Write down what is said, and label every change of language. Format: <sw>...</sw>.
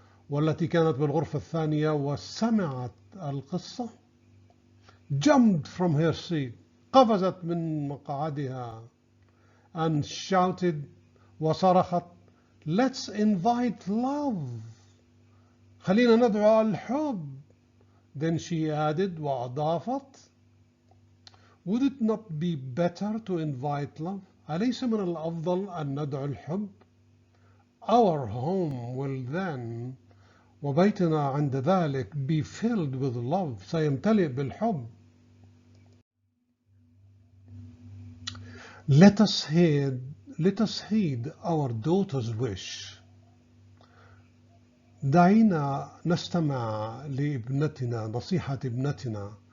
<ar>والتي كانت بالغرفة الثانية وسمعت القصة,</ar> <en>jumped from her seat,</en> <ar>قفزت من مقعدها,</ar> <en>and shouted,</en> <ar>وصرخت,</ar> <en>let's invite love.</en> <ar>خلينا ندعو الحب.</ar> <en>Then she added,</en> <ar>وأضافت,</ar> <en>would it not be better to invite love?</en> <ar>أليس من الأفضل أن ندعو الحب?</ar> <en>Our home will then,</en> <ar>وبيتنا عند ذلك,</ar> <en>be filled with love,</en> <ar>سيمتلئ بالحب.</ar> <en>Let us heed our daughter's wish.</en> <ar>دعينا نستمع لابنتنا, نصيحة ابنتنا.</ar>